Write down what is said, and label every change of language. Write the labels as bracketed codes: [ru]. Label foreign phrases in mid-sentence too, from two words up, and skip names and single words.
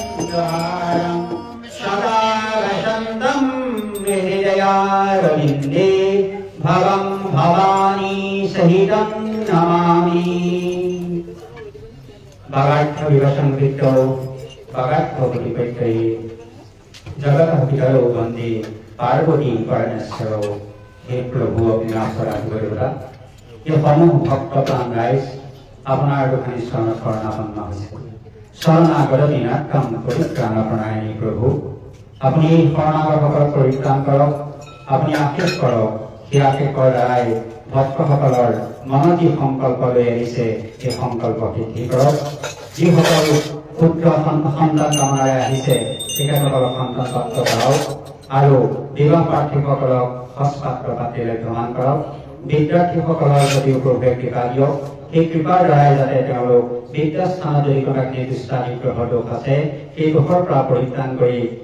[sa] सदा वसन्तं हृदयारविन्दे भवं भवानी सहितं नमामि भगार्थ विवसंवितो भगार्थ प्रतिपत्तये जगतः पितरो वन्दे पार्वती परमेश्वरो हे प्रभु अपने अपराध गरेर यो সমূহ [as] ভক্তপ্ৰাণ ৰাইজ আপোনাৰ দুখানি চৰণত শৰণাপন্ন হৈছে [sa] শৰণাগত দিনাত্তম পৰিত্ৰাণ প্ৰণায়নী [as] প্ৰভু আপুনি এই শৰণাগতসকলক পৰিত্ৰাণ কৰক আপুনি আশীষ কৰক সেই আশীষৰ দ্বাৰাই ভক্তসকলৰ মনত যি সংকল্প লৈ আহিছে সেই সংকল্প সিদ্ধি কৰক যিসকল পুত্ৰ সন্তান কামনাৰে আহিছে তেখেতসকলক সন্তান প্ৰাপ্ত কৰাওক আৰু বিবাহ প্ৰাৰ্থীসকলক হস্পাত্ৰ পাতিৰে প্ৰমাণ কৰক বিদ্যাৰ্থীসকলৰ প্ৰতিও প্ৰভুৱে কৃপা দিয়ক সেই কৃপাৰ দ্বাৰাই যাতে তেওঁলোক বিদ্যাস্থানত যদি কোনোবা নিৰ্দিষ্টানি গ্ৰহৰ দোষ আছে সেই দোষৰ পৰা পৰিত্ৰাণ কৰি